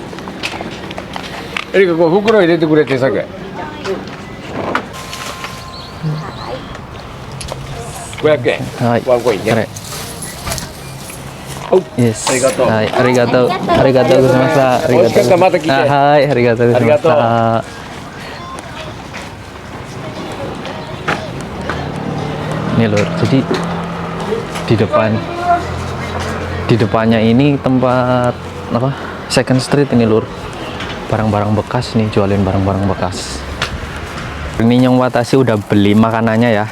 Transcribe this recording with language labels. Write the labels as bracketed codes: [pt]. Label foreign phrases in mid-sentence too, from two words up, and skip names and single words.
[ja] エリカ、こう袋入れてくれてさけ。500円。はい。ワンコインね。これ。お、 Yes。ありがとうはい、ありがとう。ありがとうございました。ありがとうございました。美味しかったらまた来てはい、ありがとうございました。 [id] Ini lur, jadi di depannya ini tempat apa? Second Street ini lur. Barang-barang bekas nih, jualin barang-barang bekas. Ini Nyong Watashi udah beli makanannya ya.